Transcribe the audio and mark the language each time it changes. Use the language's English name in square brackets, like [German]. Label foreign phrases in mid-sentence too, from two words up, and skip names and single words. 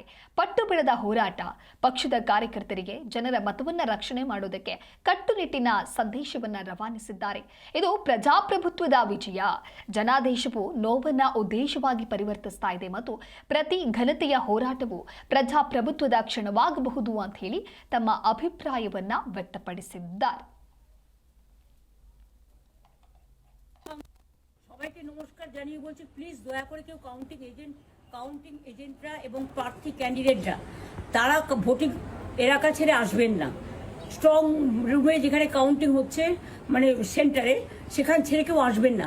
[Kannada] ಪಟ್ಟು ಬಿಡದ ಹೋರಾಟ, ಪಕ್ಷದ ಕಾರ್ಯಕರ್ತರಿಗೆ ಜನರ ಮತವನ್ನು ರಕ್ಷಣೆ ಮಾಡುವುದಕ್ಕೆ ಕಟ್ಟುನಿಟ್ಟಿನ ಸಂದೇಶವನ್ನು ರವಾನಿಸಿದ್ದಾರೆ. ಇದು ಪ್ರಜಾಪ್ರಭುತ್ವದ ವಿಜಯ. ಜನಾದೇಶವು ನೋವನ್ನ ಉದ್ದೇಶವಾಗಿ ಪರಿವರ್ತಿಸ್ತಾ ಇದೆ ಮತ್ತು ಪ್ರತಿ ಘನತೆಯ ಹೋರಾಟವು ಪ್ರಜಾಪ್ರಭುತ್ವದ ಕ್ಷಣವಾಗಬಹುದು ಅಂತ ಹೇಳಿ ತಮ್ಮ ಅಭಿಪ್ರಾಯವನ್ನ ವ್ಯಕ್ತಪಡಿಸಿದ್ದಾರೆ. [Bangla] সবাইকে নমস্কার জানিয়ে বলছি, প্লিজ দয়া করে কেউ [English] counting agents [Bangla] এবং প্রার্থী ক্যান্ডিডেটরা তারা ভোটিং এলাকা ছেড়ে আসবেন না। [English] strong room [Bangla] যেখানে কাউন্টিং হচ্ছে মানে সেন্টারে, সেখান ছেড়ে কেউ আসবেন না।